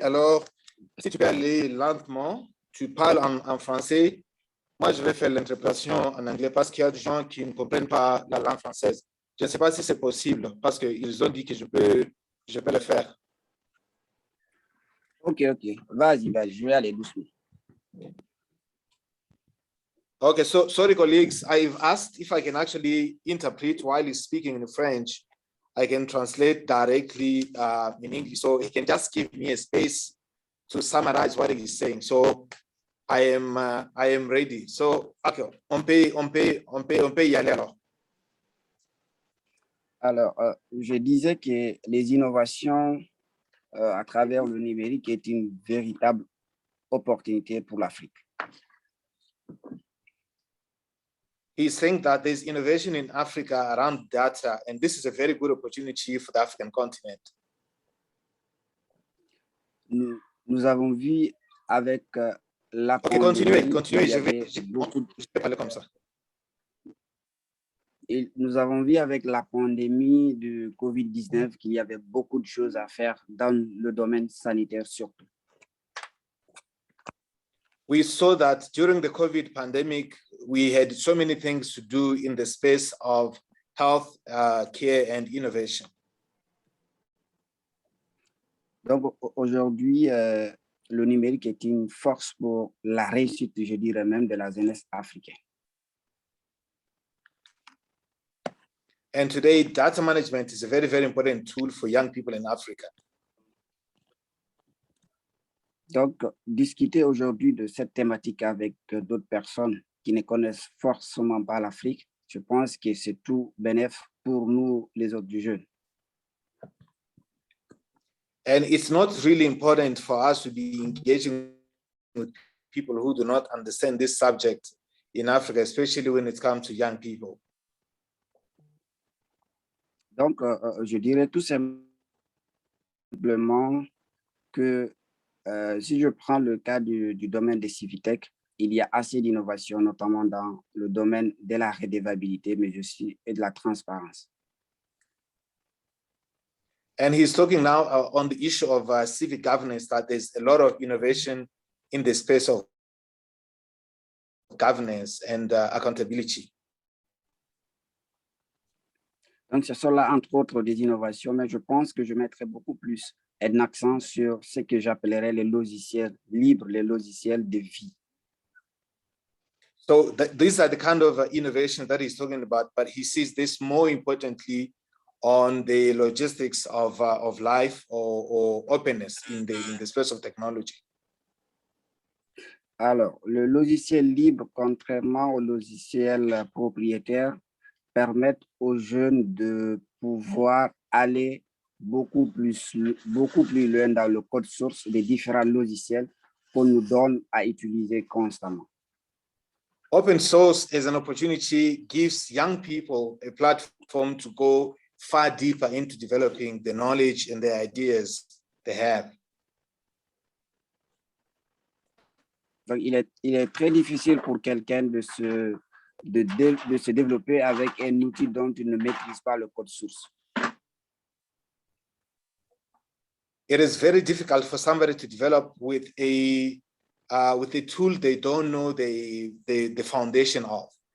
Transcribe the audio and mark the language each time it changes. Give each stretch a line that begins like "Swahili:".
French: Alors, si tu peux aller lentement, tu parles en français. Moi, je vais faire l'interprétation en anglais parce qu'il y a des gens qui ne comprennent pas la langue française. Je ne sais pas si c'est possible parce qu'ils ont dit que je peux le faire. Ok. Vas-y, je vais aller doucement.
English: Okay, so sorry, colleagues. I've asked if I can actually interpret while he's speaking in French. I can translate directly in English. So he can just give me a space to summarize what he's saying. So I am ready. So, okay,
French: on peut y aller alors. Alors, je disais que les innovations à travers le numérique est une véritable opportunité pour l'Afrique.
English: He's saying that there's innovation in Africa around data, and this is a very good opportunity for the African continent.
French: Nous avons vu avec la pandémie... Continuez, je vais parler comme ça. Et nous avons vu avec la pandémie de COVID-19 qu'il y avait beaucoup de choses à faire dans le domaine sanitaire surtout.
English: We saw that during the COVID pandemic, we had so many things to do in the space of health care and innovation.
French: Donc aujourd'hui, le numérique est une force pour la réussite, je dirais même, de la jeunesse africaine.
English: And today, data management is a very, very important tool for young people in Africa.
French: Donc, discuter aujourd'hui de cette thématique avec d'autres personnes qui ne connaissent forcément pas l'Afrique, je pense que c'est tout bénéf pour nous, les autres du jeunes.
English: And it's not really important for us to be engaging with people who do not understand this subject in Africa, especially when it comes to young people.
French: Donc, je dirais tout simplement que si je prends le cas du domaine des civitech, il y a assez d'innovation, notamment dans le domaine de la redevabilité, mais aussi et de la transparence.
English: And he's talking now on the issue of civic governance, that there's a lot of innovation in the space of governance and accountability.
French: Donc, ce sont là, entre autres, des innovations, mais je pense que je mettrai beaucoup plus un accent sur ce que j'appellerais les logiciels libres, les logiciels de vie.
English: So these are the kind of innovation that he's talking about, but he sees this more importantly on the logistics of life or openness in the space of technology.
French: Alors, le logiciel libre, contrairement au logiciel propriétaire, permettent aux jeunes de pouvoir aller beaucoup plus loin dans le code source des différents logiciels qu'on nous donne à utiliser constamment.
English: Open source as an opportunity gives young people a platform to go far deeper into developing the knowledge and the ideas they have.
French: Donc, il est très difficile pour quelqu'un de se développer avec un outil dont il ne maîtrise pas le code source.
English: It is very difficult for somebody to develop with a tool they don't know the foundation of.